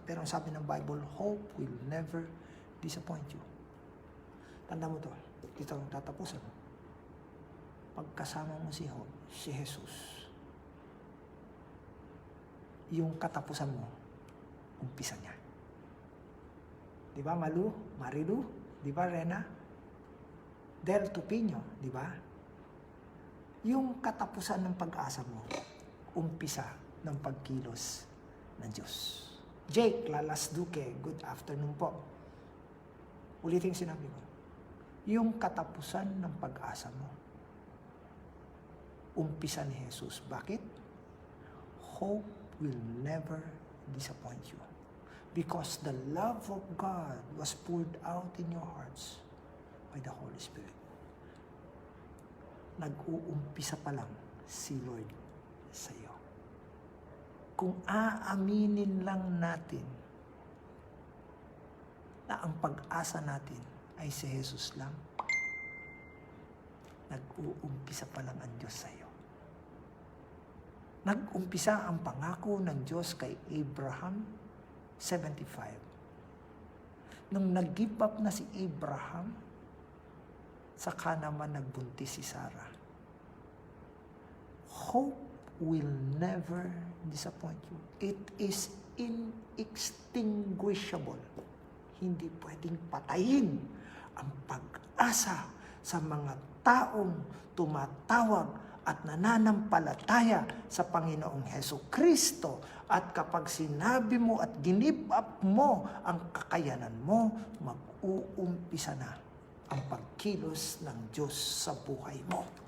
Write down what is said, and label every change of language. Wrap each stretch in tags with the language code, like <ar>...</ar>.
<tl>Pero ang sabi ng</tl> <en>Bible, hope will never disappoint you.</en> <tl>Tanda mo to. Dito ang tatapusan. Pagkasama mo si Jesus, yung katapusan mo, umpisa niya. Di ba, Marilu? Di ba, Rena? Del Tupino, di ba? Yung katapusan ng pag-asa mo, umpisa ng pagkilos ng Diyos. Jake Lalasduque,</tl> <en>good afternoon</en> <tl>po. Ulitin sinabi ko. Yung katapusan ng pag-asa mo, umpisa ni Jesus. Bakit?</tl> <en>Hope will never disappoint you. Because the love of God was poured out in your hearts by the Holy Spirit.</en> <tl>Nag-uumpisa pa lang si Lord sa iyo. Kung aaminin lang natin na ang pag-asa natin ay si Jesus lang, nag-uumpisa pa lang ang Diyos sa iyo. Nag-umpisa ang pangako ng Diyos kay Abraham, 75. Nung nag-give up na si Abraham, saka naman nagbuntis si Sarah.</tl> <en>Hope will never disappoint you. It is inextinguishable.</en> <tl>Hindi pwedeng patayin ang pag-asa sa mga taong tumatawag at nananampalataya sa Panginoong Hesukristo. At kapag sinabi mo at ginip up mo ang kakayanan mo, mag-uumpisa na ang pagkilos ng Diyos sa buhay mo.</tl>